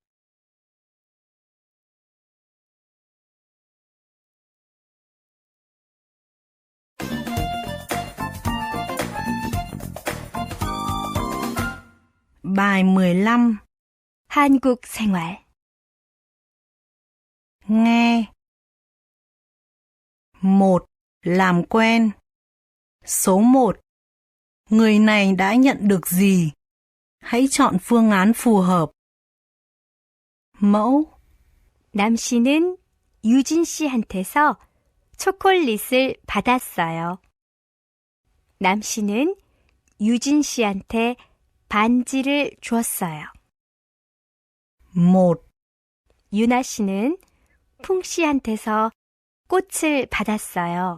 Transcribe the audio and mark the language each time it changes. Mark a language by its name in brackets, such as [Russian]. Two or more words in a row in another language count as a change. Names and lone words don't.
[Vietnamese] Bài 15. [Korean] 한국 생활. [Vietnamese] Nghe. 1. Làm quen. Số 1. Người này đã nhận được gì? Hãy chọn phương án phù hợp. Mẫu. [Korean] 남 씨는 유진 씨한테서 초콜릿을 받았어요. 남 씨는 유진 씨한테 반지를 줬어요. [Vietnamese] 1. [Korean] 유나 씨는 풍 씨한테서 꽃을 받았어요.